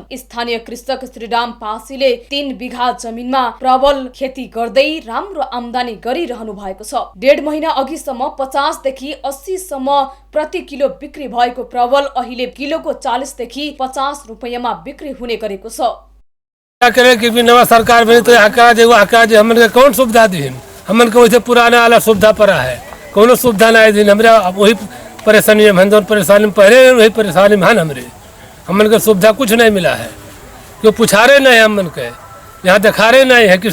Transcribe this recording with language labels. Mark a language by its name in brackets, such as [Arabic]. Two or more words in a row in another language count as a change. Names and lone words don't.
[Nepali] स्थानीय कृषक श्रीराम पासीले 3 बिघा जमिनमा परवल खेती गर्दै राम्रो आमदानी गरिरहनु भएको छ। 1.5 महिना अघिसम्म 50 देखि 80 सम्म प्रति किलो बिक्री भएको परवल अहिले किलोको 40 देखि 50 रुपैयाँमा बिक्री हुने गरेको छ। [Hindi] क्या करें कि नवा सरकार में तो आकाज हमन के कौन सुविधा दी, हमन को वैसे पुराना वाला सुविधा पड़ा है, कौन सुविधा नहीं दी। हमारे वही परेशानी है, जो परेशानी में पहले वही परेशानी में हमरे हमन को सुविधा कुछ नहीं मिला है। क्यों पुछारे नहीं हमन के, यहाँ दिखारे नहीं है।